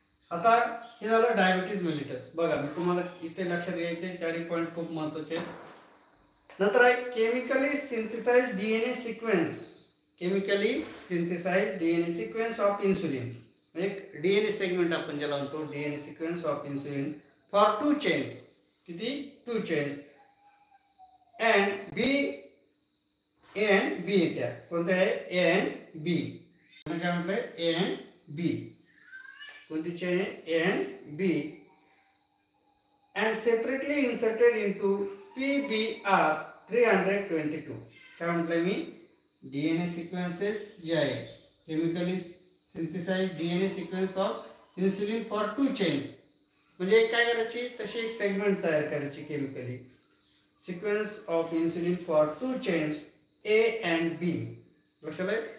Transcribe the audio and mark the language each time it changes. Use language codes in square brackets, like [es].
[mr] आता हे झालं डायबिटीज मेलिटस. बघा, मी तुम्हाला इथे लक्षात घ्यायचे चारही पॉईंट खूप महत्वाचे. [en] नंतर आहे chemically synthesise DNA sequence. Chemically synthesise DNA sequence of insulin. एक DNA segment [mr] आपण ज्याला म्हणतो, [en] DNA sequence of insulin for 2 chains. [mr] किती, 2 chains. [en] And B A and B येत्या. [mr] कोणते आहे, A and B. काय म्हटलंय, A and B. कोणती चेन आहे, A and B. [en] and separately inserted into PBR 322. [mr] काय म्हटलंय मी, [en] DNA sequences जे आहे, chemically synthesise DNA sequence of insulin for 2 chains. [mr] म्हणजे काय करायची, तशी एक सेगमेंट तयार करायची, [en] Chemically sequence of insulin for 2 chains A and B. [mr] लक्षात आहे.